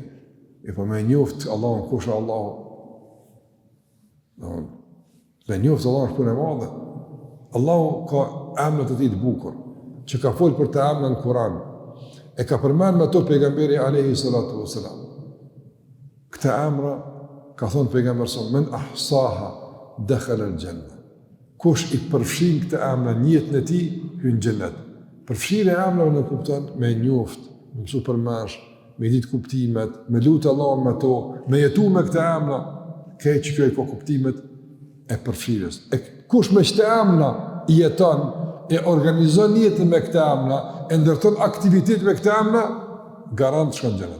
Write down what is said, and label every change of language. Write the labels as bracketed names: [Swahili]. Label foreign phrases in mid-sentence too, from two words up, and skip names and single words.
[Albanian] E po me njoftë Allahun kush është Allahu. Me njoftë Allahun është punë e madhe. Allahu ka emrat e tij të bukur, që ka folë për të emra në Kur'an. E ka përmend me to pejgamberi [Arabic] عليه الصلاة والسلام. [Albanian] Këta emra ka thonë pejgamberi sa [Arabic] من أحصاها دخل الجنة. [Albanian] Kush i përfshin këta emra në jetën e tij hyn në xhenet. Përfshirja e emrave në kupton me njoftë, me mësu përmesh, me ditë kuptimet, me lutë Allahun me to, me jetu me këta emra, këtë që kjo i ka kuptimet e përfshirjes. E kush me këta emra i jeton, e organizon jetën me këta emra, e ndërton aktivitet me këta emra, garant shkon xhenet.